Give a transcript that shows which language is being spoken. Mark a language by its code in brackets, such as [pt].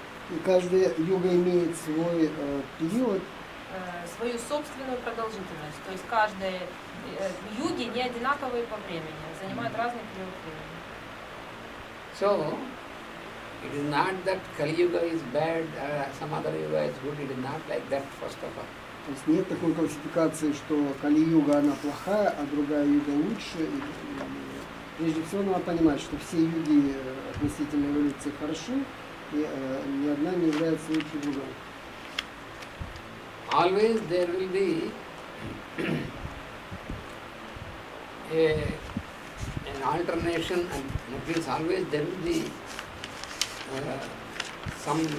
[ru] и каждая юга имеет свой период, Свою собственную продолжительность. То есть каждая юги не одинаковые по времени, занимают разный период времени. [en] So, it is not that Kali Yuga is bad, some other Yuga is good, it is not like that first of all. [ru] то есть нет такой классификации, что Кали-юга она плохая, а другая юга лучше. И прежде всего надо понимать, что все юги относительно эволюции хороши, и ни одна не является лучше другой. [en] Always there will be an alternation, and that means always there will be some,